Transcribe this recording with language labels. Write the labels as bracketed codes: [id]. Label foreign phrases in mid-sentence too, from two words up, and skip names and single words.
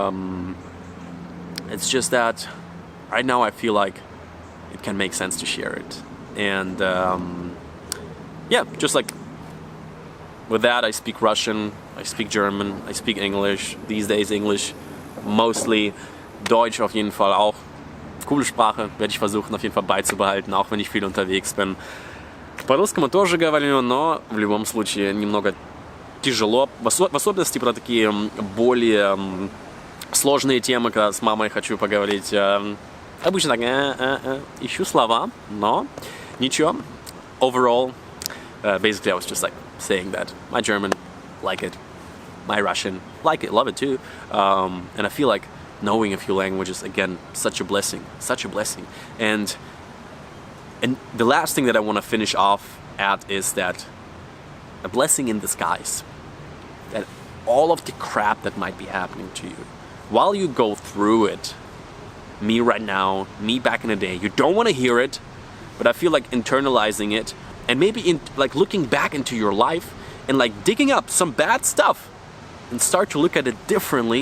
[en] It's just that right now I feel like it can make sense to share it. And yeah, just like with that, I speak Russian, I speak German, I speak English. These days English, mostly. [de] Deutsch auf jeden Fall auch. Coole Sprache, werde ich versuchen auf jeden Fall beizubehalten, auch wenn ich viel unterwegs bin. [ru] По-русски мы тоже говорим, но в любом случае немного тяжело. В особенности про такие более сложные темы, когда с мамой хочу поговорить. Обычно так ищу слова, но ничего. [en] Overall, basically I was just like saying that my German, like it, my Russian, like it, love it too, and I feel like knowing a few languages, again, such a blessing, and the last thing that I want to finish off at is that a blessing in disguise, that all of the crap that might be happening to you, while you go through it, me right now, me back in the day, you don't want to hear it, but I feel like internalizing it, and maybe like looking back into your life and like digging up some bad stuff and start to look at it differently.